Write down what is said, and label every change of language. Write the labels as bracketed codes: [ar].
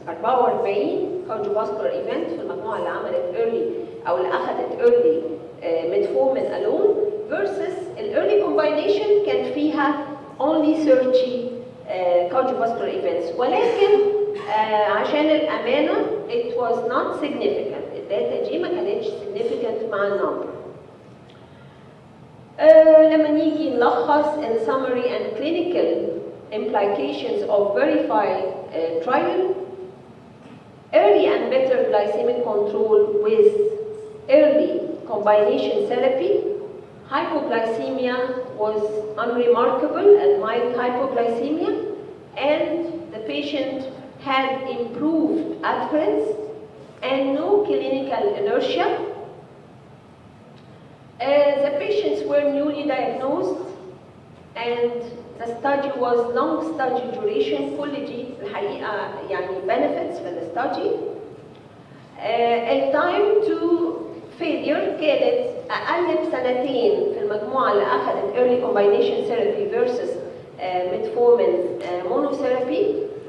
[en] 44 cardiovascular event [ar] في المجموعة اللي عملت [en] early [ar] أو اللي أخذت [en] early metformin alone versus ال early combination [ar] كان فيها [en] only 30 cardiovascular events، [ar] ولكن عشان الأمانة [en] it was not significant. [ar] الداتا دي ما كانتش [en] significant [ar] مع النمبر. لما نيجي نلخص [en] in summary and clinical implications of verified trial, early and better glycemic control with early combination therapy Hypoglycemia was unremarkable and mild hypoglycemia, and the patient had improved adherence and no clinical inertia. The patients were newly diagnosed, and the study was long study duration. [ar] كل دي الحقيقة يعني [en] benefits [ar] في الستادي. التايم تو failure كانت أقل بسنتين في المجموعة اللي أخذت [en] early combination therapy versus metformin monotherapy.